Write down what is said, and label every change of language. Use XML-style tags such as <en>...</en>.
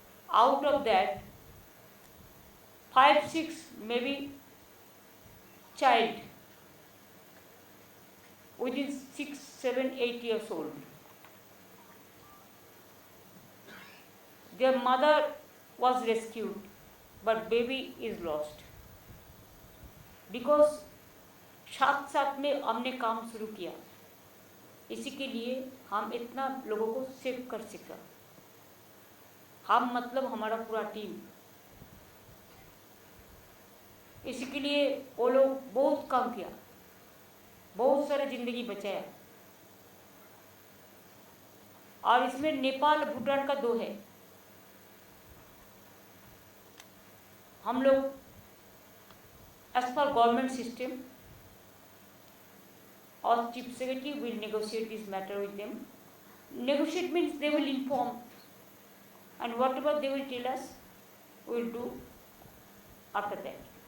<en>Out of that, 5, 6 maybe child within 6, 7, 8 years old. Their mother was rescued, but baby is lost.</en> <hi>Because साथ साथ में हमने काम शुरू किया, इसी के लिए हम इतना लोगों को सेव कर सका। हम मतलब हमारा पूरा टीम, इसी के लिए वो लोग बहुत काम किया, बहुत सारे जिंदगी बचाया। और इसमें नेपाल भूटान का 2 है। हम लोग</hi> <en>as per government system, our chief secretary will negotiate this matter with them. Negotiate means they will inform, and whatever they will tell us, we will do after that.</en>